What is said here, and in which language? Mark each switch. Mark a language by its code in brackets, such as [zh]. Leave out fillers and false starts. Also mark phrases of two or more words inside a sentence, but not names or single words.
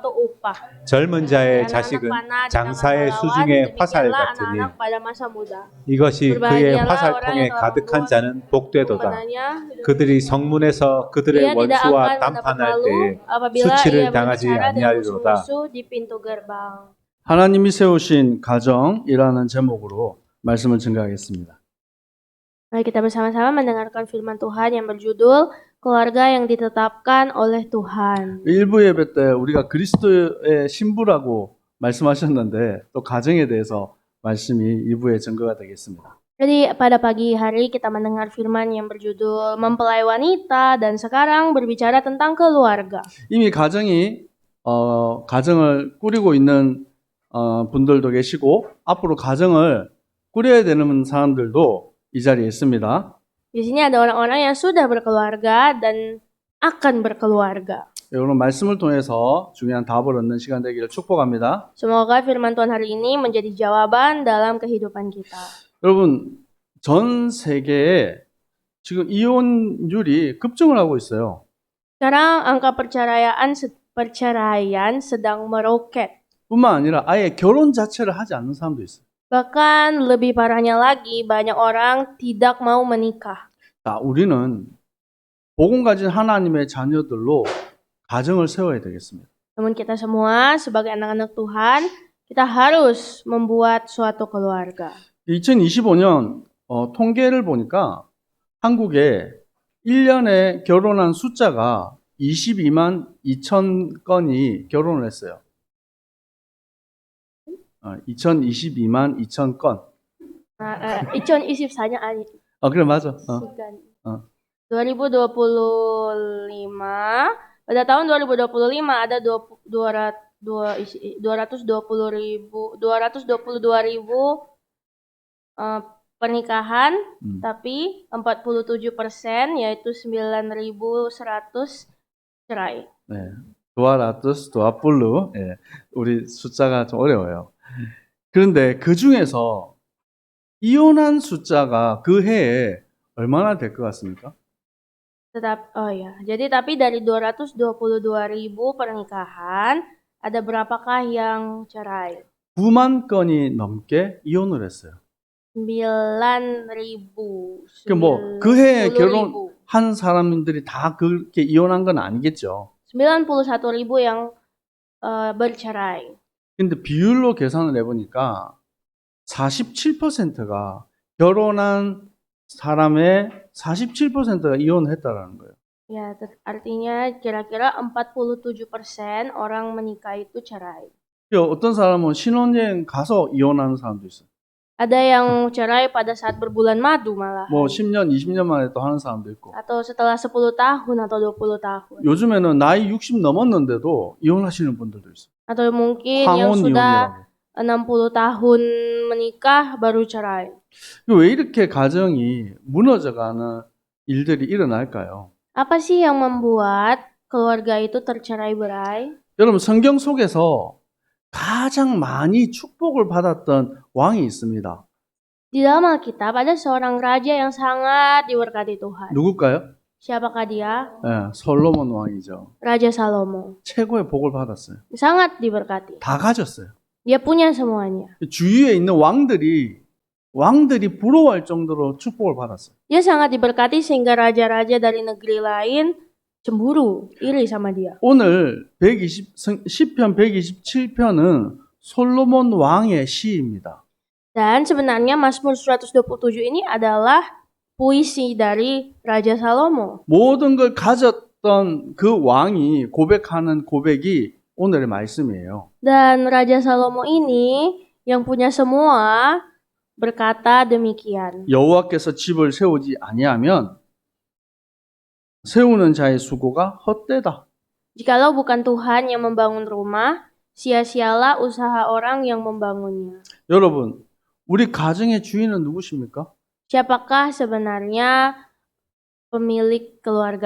[ko] 젊은 자의 자식은 장사의 수중의 화살 같으니 이것이 그의 화살통에 가득한 자는 복되도다. 그들이 성문에서 그들의 원수와 담판할 때에 수치를 당하지 아니하리로다. 하나님이 세우신 가정이라는 제목으로 말씀을 증거하겠습니다. [id] Mari kita bersama-sama mendengarkan firman Tuhan yang berjudul Keluarga yang ditetapkan oleh Tuhan. [ko] 일부 예배 때 우리가 그리스도의 신부라고 말씀하셨는데 또 가정에 대해서 말씀이 2부의 증거가 되겠습니다. [id] Jadi pada pagi hari kita mendengar firman yang berjudul Mempelai Wanita dan sekarang berbicara tentang keluarga. [ko] 이미 가정을 꾸리고 있는 분들도 계시고 앞으로 가정을 꾸려야 되는 사람들도 이 자리에 있습니다. [id] Di sini ada orang-orang yang sudah berkeluarga dan akan berkeluarga. [ko] 오늘 말씀을 통해서 중요한 답을 얻는 시간 되기를 축복합니다. [id] Semoga firman Tuhan hari ini menjadi jawaban dalam kehidupan kita. [ko] 여러분, 전 세계에 지금 이혼율이 급증을 하고 있어요. [id] Sekarang angka perceraian sedang meroket. [ko] 뿐만 아니라 아예 결혼 자체를 하지 않는 사람도 있어요. [id] Bahkan lebih parahnya lagi, banyak orang tidak mau menikah. [ko] 자, 우리는 복음 가진 하나님의 자녀들로 가정을 세워야 되겠습니다. [id] Namun kita semua sebagai anak-anak Tuhan, kita harus membuat suatu keluarga. [ko] 2025년 통계를 보니까 한국에 1년에 결혼한 숫자가 22만 2천 건이 결혼을 했어요. 2022만 2천 건. 2024nya 아니. 그래 맞아. [id] 2025 pada tahun 2025 ada 222.000 pernikahan, tapi 47% yaitu 9.100 cerai. [ko] 네. 도아플루. 예. 우리 숫자가 좀 어려워요. 그런데 그 중에서 이혼한 숫자가 그 해에 얼마나 될 것 같습니까? [id] Jadi tapi dari 222.000 pernikahan, ada berapakah yang cerai? [ko] 9만 건이 넘게 이혼을 했어요. 9.000. 그 해에 결혼한 사람들이 다 그렇게 이혼한 건 아니겠죠. [id] 91.000 yang bercerai. [ko] 근데 비율로 계산을 해보니까 47%가 결혼한 사람의 47%가 이혼했다라는 거예요. [id] Ya, artinya kira-kira 47% orang menikah itu cerai. [ko] 어떤 사람은 신혼여행 가서 이혼하는 사람도 있어요. [id] Ada yang cerai pada saat berbulan madu malah. [ko] 10년, 20년 만에 또 하는 사람도 있고. [id] Atau setelah 10 tahun atau 20 tahun. [ko] 요즘에는 나이 60 넘었는데도 이혼하시는 분들도 있어요. [id] Atau mungkin yang sudah 60 tahun menikah baru cerai. [ko] 왜 이렇게 가정이 무너져가는 일들이 일어날까요? [id] Apa sih yang membuat keluarga itu tercerai-berai? [ko] 여러분 성경 속에서 가장 많이 축복을 받았던 왕이 있습니다. [id] Di dalam Alkitab ada seorang raja yang sangat diberkati Tuhan. [ko] 누굴까요? [id] Siapakah dia? [ko] 네, 솔로몬 왕이죠. [id] Raja Salomo. [ko] 최고의 복을 받았어요. [id] Sangat diberkati. [ko] 다 가졌어요. [id] Dia punya semuanya. [ko] 주위에 있는 왕들이 부러워할 정도로 축복을 받았어요. [id] Dia sangat diberkati sehingga raja-raja dari negeri lain cemburu, iri sama dia. [ko] 오늘 시편 127편은 솔로몬 왕의 시입니다. [id] Dan sebenarnya Mazmur 127 ini adalah puisi dari Raja Salomo. [ko] 모든 걸 가졌던 그 왕이 고백하는 고백이 오늘의 말씀이에요. [id] Dan Raja Salomo ini yang punya semua berkata demikian. [ko] 여호와께서 집을 세우지 아니하면 세우는 자의 수고가 헛되다. [id] Jikalau bukan Tuhan yang membangun rumah, sia-sialah usaha orang yang membangunnya. [ko] 여러분, 우리 가정의 주인은 누구십니까? [id] Siapakah sebenarnya pemilik keluarga